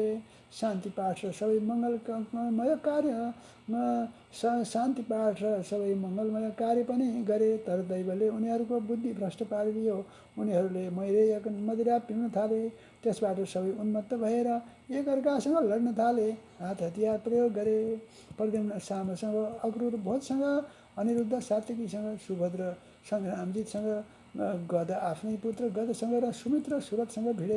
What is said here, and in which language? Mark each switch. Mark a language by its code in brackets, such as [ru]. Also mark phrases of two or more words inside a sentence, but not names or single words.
[ne] शान्ति पाठ र सबै मङ्गलमय कार्य पनि गरे, तर दैवले उनीहरूको बुद्धि भ्रष्ट पारिदियो। उनीहरूले मैरेय मदिरा पिउन थाले। त्यसबाट सबै उन्मत्त भएर एकअर्कासँग लड्न थाले, हात हतियार प्रयोग गरे। प्रद्युम्न सामसँग, अक्रूर भोजसँग, अनिरुद्ध सात्यकीसँग, सुभद्र सङ्ग्रामजितसँग, गद आफ्नै पुत्र गदसँग र सुमित्र सुरथसँग भिडे।